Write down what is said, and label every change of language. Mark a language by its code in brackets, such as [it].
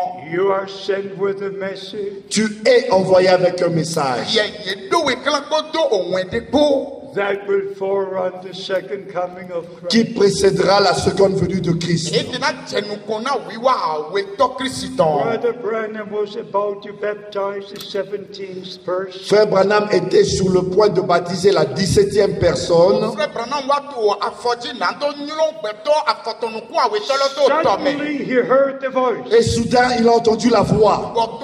[en] you are sent with a message. [fr] Tu es envoyé avec un message [en] that will forerun the second coming of Christ. [fr] Qui précédera la seconde venue de Christ. [en] Brother Branham was about to baptize the 17th person. [fr] Frère Branham était sur le point de baptiser la 17e personne. [en] Suddenly he heard the voice. [fr] Et soudain il a entendu la voix